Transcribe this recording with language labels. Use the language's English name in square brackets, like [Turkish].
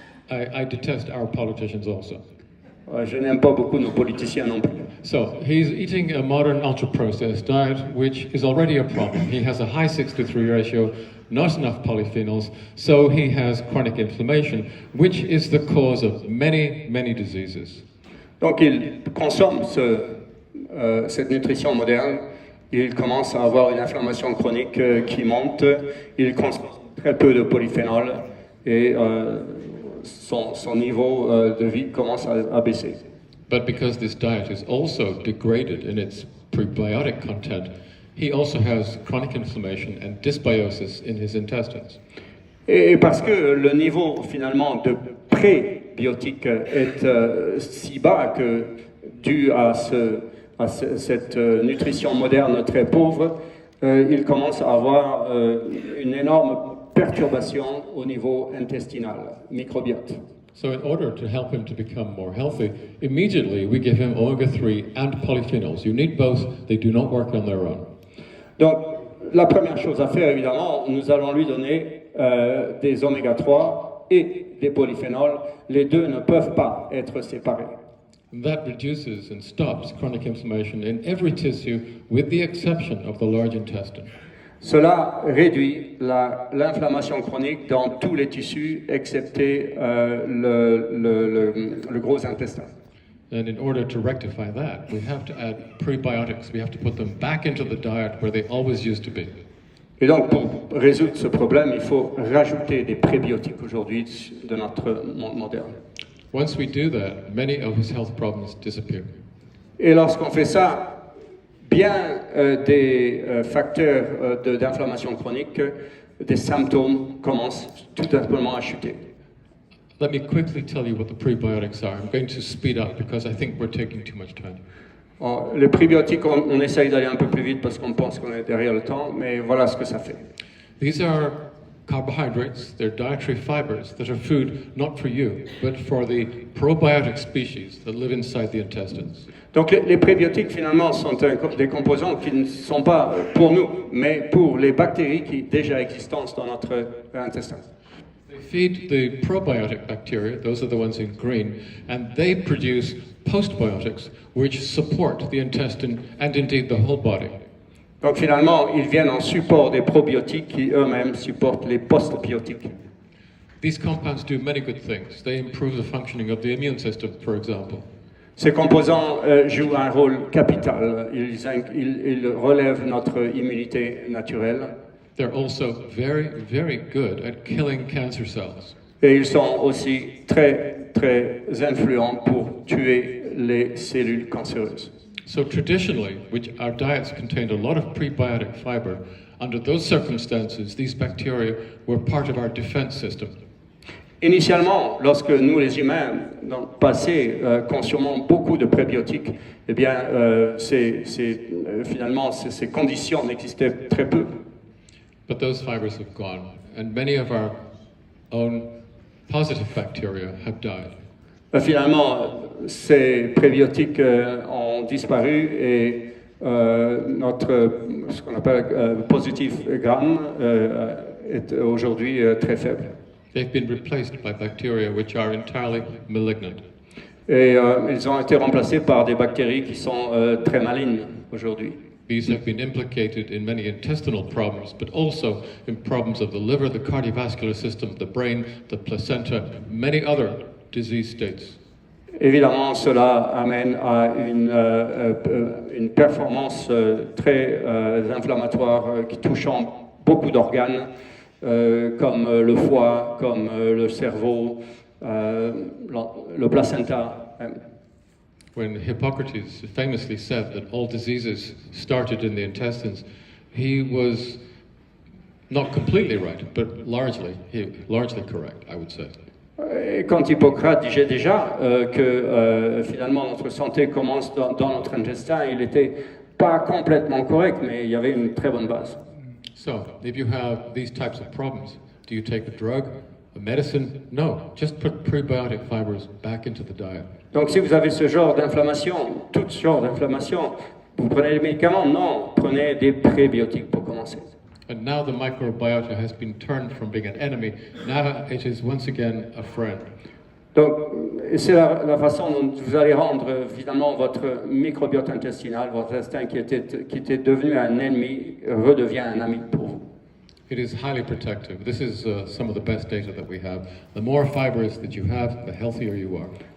[English] I detest our politicians also. [French] Je n'aime pas beaucoup nos politiciens non plus. [English] So, he's eating a modern ultra-processed diet, which is already a problem. He has a high 6-to-3 ratio, not enough polyphenols, so he has chronic inflammation, which is the cause of many, many diseases. [French] Donc il consomme cette nutrition moderne, il commence à avoir une inflammation chronique qui monte, il consomme très peu de polyphénol et son niveau de vie commence à baisser. [English] But because this diet is also degraded in its prebiotic content, he also has chronic inflammation and dysbiosis in his intestines. [French] Et parce que le niveau finalement de prébiotiques est si bas que dû à cette nutrition moderne très pauvre, il commence à avoir une énorme perturbation au niveau intestinal, microbiote. [English] So in order to help him to become more healthy, immediately we give him omega-3 and polyphenols. You need both, they do not work on their own. [French] Donc la première chose à faire évidemment, nous allons lui donner des oméga 3 et des polyphénols. Les deux ne peuvent pas être séparés. [English] That reduces and stops chronic inflammation in every tissue with the exception of the large intestine. [French] Cela réduit l'inflammation chronique dans tous les tissus, excepté le gros intestin. [English] And in order to rectify that, we have to add prebiotics. We have to put them back into the diet where they always used to be. [French] Et donc, pour résoudre ce problème, il faut rajouter des prébiotiques aujourd'hui de notre monde moderne. [English] Once we do that, many of his health problems disappear. [French] Et lorsqu'on fait ça, bien des facteurs d'inflammation chronique, des symptômes commencent tout simplement à chuter. [English] Let me quickly tell you what the prebiotics are. I'm going to speed up because I think we're taking too much time. [French] Les prébiotiques, on essaye d'aller un peu plus vite parce qu'on pense qu'on est derrière le temps, mais voilà ce que ça fait. [English] These are carbohydrates, they're dietary fibers that are food not for you, but for the probiotic species that live inside the intestines. [French] Donc les prébiotiques finalement sont des composants qui ne sont pas pour nous, mais pour les bactéries qui déjà existent dans notre intestin. [English] They feed the probiotic bacteria, those are the ones in green, and they produce postbiotics which support the intestine and indeed the whole body. [French] Donc finalement, ils viennent en support des probiotiques qui eux-mêmes supportent les postbiotiques. [English] These compounds do many good things. They improve the functioning of the immune system, for example. [French] Ces composants jouent un rôle capital. Ils relèvent notre immunité naturelle. [English] They're also very, very good at killing cancer cells. [French] Et ils sont aussi très, très influents pour tuer les cellules cancéreuses. [English] So traditionally, our diets contained a lot of prebiotic fiber. Under those circumstances, these bacteria were part of our defense system. [French] Initialement, lorsque nous les humains, dans le passé, consommions beaucoup de prébiotiques, eh bien, finalement, ces conditions n'existaient très peu. [English] But those fibers have gone, and many of our own positive bacteria have died. [French] Finalement, ces prébiotiques ont disparu et ce qu'on appelle positif gramme est aujourd'hui très faible. [English] They've been replaced by bacteria which are entirely malignant. [French] Et ils ont été remplacés par des bactéries qui sont très malignes aujourd'hui. [English] These have been implicated in many intestinal problems, but also in problems of the liver, the cardiovascular system, the brain, the placenta, many other disease states. [French] Évidemment, cela amène à une performance très inflammatoire qui touche beaucoup d'organes, comme le foie, comme le cerveau, le placenta. [English] When Hippocrates famously said that all diseases started in the intestines, he was not completely right, but largely correct, I would say. [French] Et quand Hippocrate disait déjà que finalement notre santé commence dans notre intestin, il n'était pas complètement correct, mais il y avait une très bonne base. [English] So, if you have these types of problems, do you take a drug, a medicine? No, just put prebiotic fibers back into the diet. [French] Donc si vous avez ce genre d'inflammation, tout ce genre d'inflammation, vous prenez des médicaments? Non, prenez des prébiotiques pour commencer. [English] And now the microbiota has been turned from being an enemy, now it is once again a friend. [French] Donc, c'est la façon dont vous allez rendre finalement votre microbiote intestinal, votre intestin qui était devenu un ennemi, redevient un ami pour vous. [English] It is highly protective. This is some of the best data that we have. The more fibers that you have, the healthier you are.